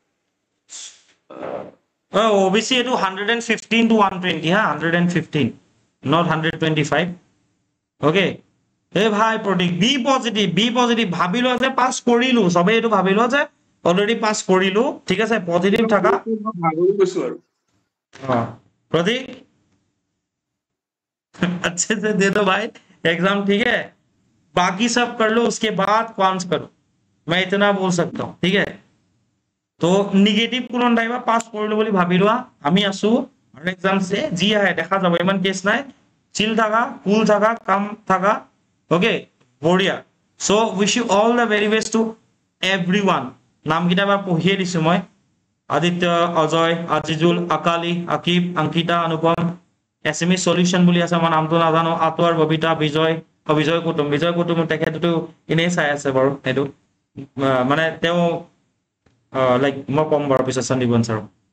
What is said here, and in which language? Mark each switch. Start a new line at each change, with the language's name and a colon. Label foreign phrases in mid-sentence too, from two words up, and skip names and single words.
Assamese: OBC এইটো 115 to 120 হা 115
English: not 125 okay
Assamese: এই ভাই প্ৰতীক
English: be positive
Assamese: ভাবিলো যে পাছ কৰিলো সবে এইটো ভাবিলো যে অলৰেডি পাছ কৰিলো ঠিক আছে পজিটিভ থাকা ভাগৰি গৈছো আৰু
Hindi: प्रतीक अच्छे से दे दो भाई एग्जाम ठीक है बाकी सब कर लो उसके बाद कॉन्स करो मैं इतना बोल सकता हूँ ठीक है तो
Assamese: निगेटिव কোনো নাইবা পাস কৰিলো বুলি ভাবি লোৱা আমি আছো আৰু এক্সাম সে জি আহে দেখা যাব ইমান কেছ নাই চিল থাকা কুল থাকা কাম থাকা ওকে বঢ়িয়া
English: so wish you all the very best to everyone
Assamese: নাম কিটা বা পঢ়িয়ে দিছো মই আদিত্য অজয় আজিজুল আকালি আকিব অংকিতা অনুপম এছএমই সলিউশন বুলি আছে মই নামটো নাজানো আতৱাৰ ববিতা বিজয় কুটুম তেখেতটো এনেই চাই আছে বাৰু সেইটো মানে তেওঁ লাইক মই ক'ম বাৰু পিছত সন্দীপন ছাৰ